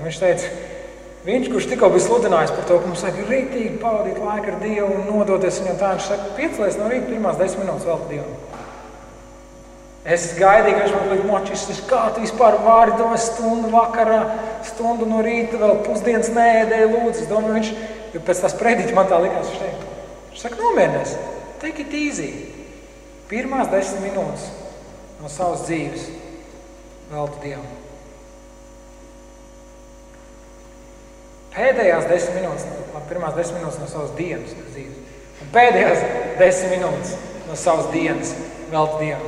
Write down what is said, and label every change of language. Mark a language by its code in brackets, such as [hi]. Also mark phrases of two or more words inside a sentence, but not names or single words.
[lv] Viņš teica, kurš tikko bija sludinājis par to, ka mums saka, rītīgi pavadīt laiku ar Dievu un nodoties viņam tā, viņš saka, piecelies no rīta pirmās 10 minūtes vēl Dievam. Es gaidīju, ka viņš man liek močis, kā tu vispār vari domāt stundu vakarā, stundu no rīta, vēl pusdienas neēdēju, lūdzu. Es domāju, viņš pēc tās prediķa man tā likās, viņš saka, nomierinies, [en] take it easy. [lv] Pirmās 10 minūtes no savas dzīves veltu Dievam. Pēdējās 10 minūtes, pirmās 10 minūtes no savas dienas dzīves. Un pēdējās 10 minūtes no savas dienas veltu Dievam.